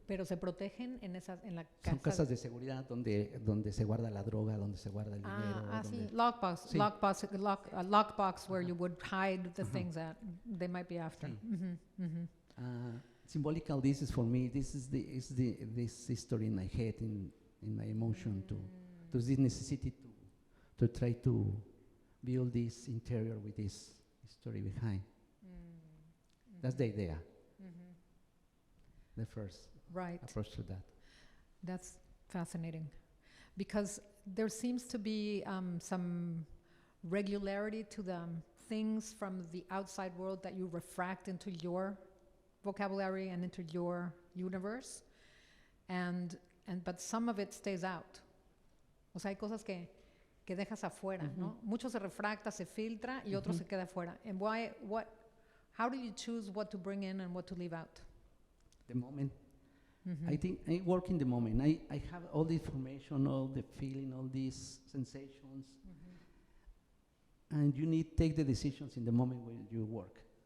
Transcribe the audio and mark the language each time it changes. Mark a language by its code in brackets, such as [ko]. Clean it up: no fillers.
[es] Pero se protegen en la casa. Son casas de seguridad donde se guarda la droga, donde se guarda el dinero. Sí, lockbox, Sí. [en] lockbox where you would hide the things that they might be after. [es] Sí. [en] Symbolical, this is for me. This is this history in my head, in my emotion, to this necessity to try to build this interior with this story behind. That's the idea. The first approach to that. That's fascinating, because there seems to be some regularity to the things from the outside world that you refract into your vocabulary and into your universe, but some of it stays out. [es] O sea, hay cosas que dejas afuera, ¿no? Mucho se refracta, se filtra, y otro se queda afuera. [en] And how do you choose what to bring in and what to leave out? The moment. I think I work in the moment. I have all the information, all the feeling, all these sensations, and you need to take the decisions in the moment when you work.